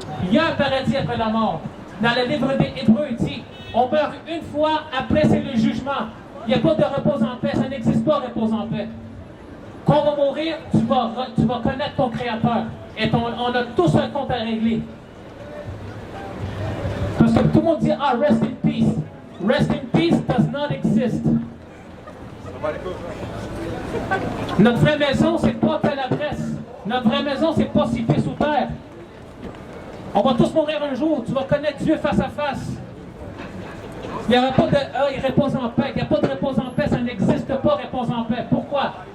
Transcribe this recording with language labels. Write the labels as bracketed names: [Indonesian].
[French] Il y a un paradis après la mort. Dans le livre des Hébreux, il dit, on meurt une fois, après c'est le jugement. Il n'y a pas de repos en paix, ça n'existe pas repos en paix. Quand on va mourir, tu vas connaître ton Créateur. Et on a tous un compte à régler. Parce que tout le monde dit, ah, [English] rest in peace. Rest in peace does not exist. [French] Notre vraie maison, c'est pas telle adresse. Notre vraie maison, c'est pas situé sous terre. On va tous mourir un jour. Tu vas connaître Dieu face à face. Il n'y aura pas de il repose en paix. Il n'y a pas de repose en paix. Ça n'existe pas, repose en paix. Pourquoi?